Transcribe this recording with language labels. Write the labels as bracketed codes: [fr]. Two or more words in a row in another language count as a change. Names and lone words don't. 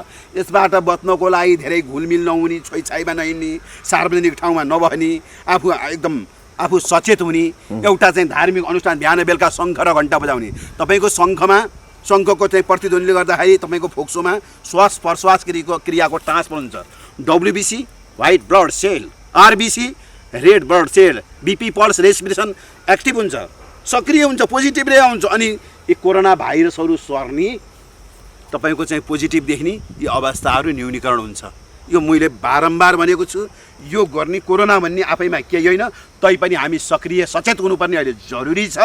[ne] यसबाट बच्नको लागि धेरै घुलमिल नहुने, छोइछाइमा नहिँड्ने, सार्वजनिक ठाउँमा नबस्ने, आफू सचेत हुने, एउटा चाहिँ धार्मिक अनुष्ठान बिहान बेलुका शङ्ख र घन्टा बजाउने। तपाईँको शङ्खको चाहिँ प्रतिध्वनिले गर्दाखेरि तपाईँको फोक्सोमा श्वास प्रश्वास क्रियाको ट्रान्सफर हुन्छ। [en] WBC white blood cell, RBC red blood cell, BP pulse respiration [ne] एक्टिभ हुन्छ, सक्रिय हुन्छ, [en] positive ray [ne] आउँछ। अनि यो कोरोना भाइरसहरू सर्ने, तपाईँको चाहिँ पोजिटिभ देख्ने यो अवस्थाहरू न्यूनीकरण हुन्छ। यो मैले बारम्बार भनेको छु। यो गर्ने कोरोना भन्ने आफैमा केही होइन, तैपनि हामी सक्रिय सचेत हुनुपर्ने अहिले जरुरी छ।